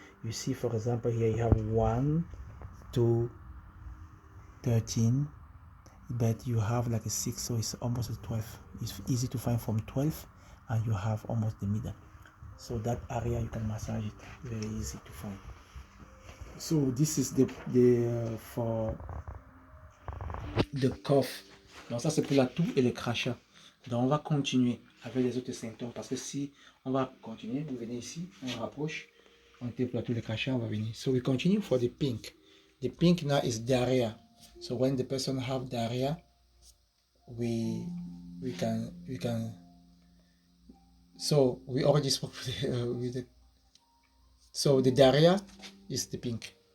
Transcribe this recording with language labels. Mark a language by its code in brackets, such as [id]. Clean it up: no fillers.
[en] You see, for example, here you have 1, 2, 13, but you have like a 6, so it's almost a 12. It's easy to find from 12, and you have almost the middle. So that area you can massage it, very easy to find. So this is the for the cough. [fr] Donc ça c'est pour la toux et le crachat. Donc on va continuer avec les autres symptômes, parce que si on va continuer, vous venez ici, on rapproche, on était pour la toux et le crachat, on va venir. [en] So we continue for the pink. The pink now is diarrhea. So when the person have diarrhea, we can so we already spoke with the so the diarrhea is the pink.